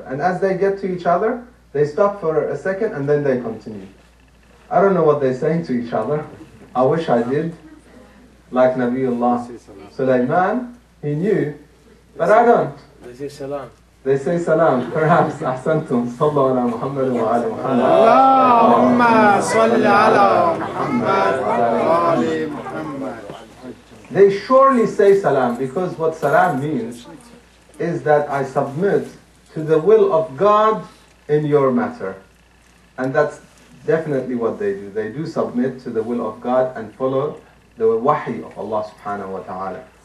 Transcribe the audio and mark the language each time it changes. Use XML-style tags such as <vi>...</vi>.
<en>And as they get to each other, they stop for a second and then they continue. I don't know what they're saying to each other. I wish I did. Like Nabiullah Sulaiman, he knew, but I don't. They say salam. They say salam. Perhaps</en> <ar>ahsantum. Sallu ala Muhammad wa ali Muhammad. اللهم صل على محمد وآل محمد.</ar> <en>They surely say salam, because what salam means is that I submit to the will of God in your matter. And that's definitely what they do. They do submit to the will of God and follow the wahi of Allah subhanahu wa ta'ala.</en>